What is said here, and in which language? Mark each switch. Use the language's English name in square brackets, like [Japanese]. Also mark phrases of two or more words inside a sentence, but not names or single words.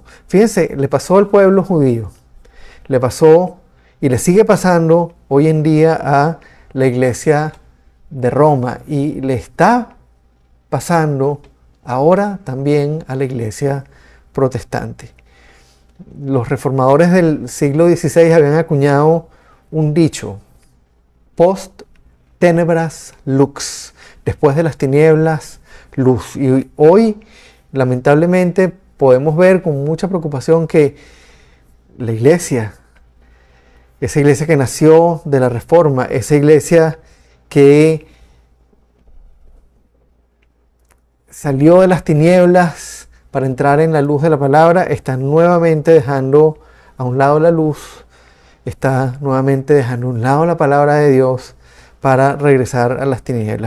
[Spanish] Fíjense, le pasó al pueblo judío, le pasó y le sigue pasando hoy en día a la Iglesia de Roma y le está pasando ahora también a la Iglesia protestante. Los reformadores del siglo XVI habían acuñado un dicho: [Latin] post tenebras lux, [Spanish] después de las tinieblas, luz. Y hoy, lamentablemente, podemos ver con mucha preocupación que la iglesia, esa iglesia que nació de la Reforma, esa iglesia que salió de las tinieblas para entrar en la luz de la palabra, está nuevamente dejando a un lado la luz, está nuevamente dejando a un lado la palabra de Dios para regresar a las tinieblas.